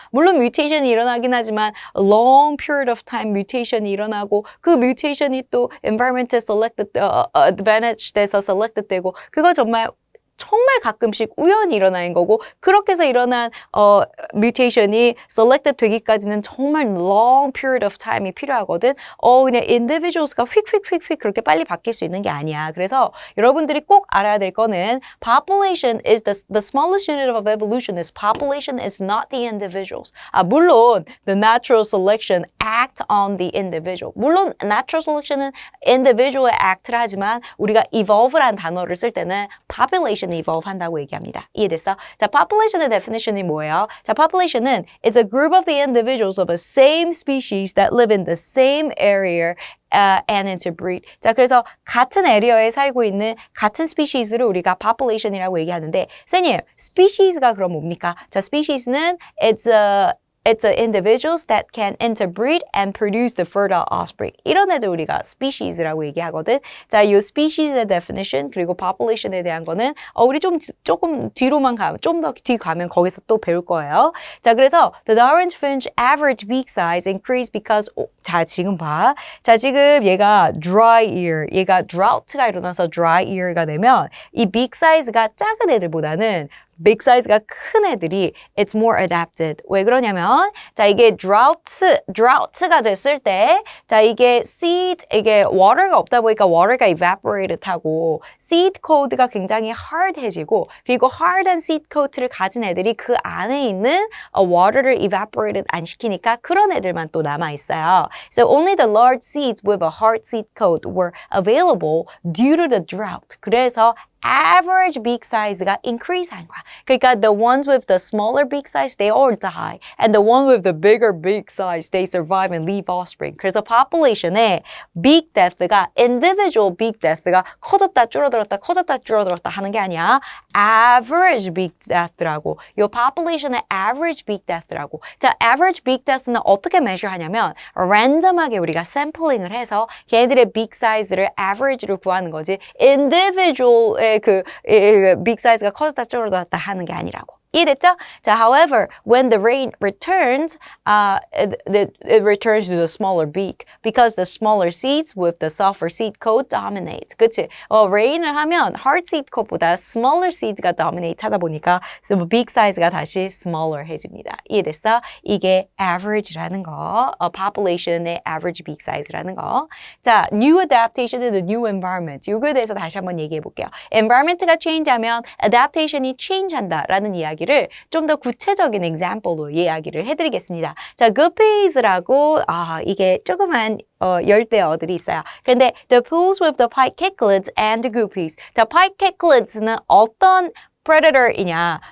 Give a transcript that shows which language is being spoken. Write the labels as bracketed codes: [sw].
[ko] 물론 mutation이 일어나긴 하지만 [en] long period of time [ko] mutation이 일어나고 그 mutation이 또 environment에 selected, advantage 돼서 selected 되고 그거 정말 가끔씩 우연히 일어나는 거고 그렇게 해서 일어난 mutation이 selected 되기까지는 정말 long period of time이 필요하거든. 그냥 individuals가 휙휙휙휙 그렇게 빨리 바뀔 수 있는 게 아니야. 그래서 여러분들이 꼭 알아야 될 거는 [en] population is the smallest unit of evolution is population is not the individuals. 물론 the natural selection act on the individual. [ko] 물론 natural selection은 individual에 act를 하지만 우리가 evolve라는 단어를 쓸 때는 population evolve 한다고 얘기합니다. 이해됐어? 자, population의 definition이 뭐예요? [en] 자, population은 is a group of the individuals of a same species that live in the same area and interbreed. [ko] 자, 그래서 같은 에리어에 살고 있는 같은 스피시스를 우리가 population이라고 얘기하는데 선생님, species가 그럼 뭡니까? [en] 자, species는 It's the individuals that can interbreed and produce the fertile offspring. [ko] 이런 애들 우리가 species라고 얘기하거든. 자, 이 species의 definition 그리고 population에 대한 거는 우리 조금 뒤로만 가면 좀 더 뒤 가면 거기서 또 배울 거예요. [en] 자, 그래서 the Darwin's finch average beak size increased because 자, [ko] 지금 봐. 자, 지금 얘가 dry ear, 얘가 drought가 일어나서 dry ear가 되면 이 beak size가 작은 애들보다는 big size가 큰 애들이 [en] it's more adapted. [ko] 왜 그러냐면 자 이게 drought가 됐을 때 자 이게 seed 이게 water가 없다 보니까 water가 evaporated 하고 seed coat가 굉장히 hard해지고 그리고 hard한 seed coat를 가진 애들이 그 안에 있는 water를 evaporated 안 시키니까 그런 애들만 또 남아 있어요. [en] So only the large seeds with a hard seed coat were available due to the drought. [ko] 그래서 average beak size가 increase 한 거야. [en] 그러니까 the ones with the smaller beak size, they all die. And the one with the bigger beak size, they survive and leave offspring. [ko] 그래서 population의 beak death가 individual beak death가 커졌다 줄어들었다 하는 게 아니야. average beak death라고. 이 population의 average beak death라고. 자, average beak death는 어떻게 measure 하냐면 random하게 우리가 샘플링을 해서 걔네들의 beak size를 average로 구하는 거지. individual의 그 beak size가 커졌다 줄어들었다 하는 게 아니라고. 이해됐죠? [en] 자, however, when the rain returns, it returns to the smaller beak because the smaller seeds with the softer seed coat dominate. [ko] 그치? rain을 하면 hard seed coat보다 smaller seed가 dominate 하다 보니까 beak size가 다시 smaller 해집니다. 이해됐어? 이게 average라는 거, population의 average beak size라는 거. [en] 자, new adaptation in the new environment. [ko] 이거에 대해서 다시 한번 얘기해 볼게요. environment가 change하면 adaptation이 change한다라는 이야기 좀 더 구체적인 example로 이야기를 해드리겠습니다. 자, guppies라고 이게 조그만 열대어들이 있어요. [en] 근데 the pools with the pike cichlids and the guppies. [ko] 자, pike cichlids는 어떤 predator이냐?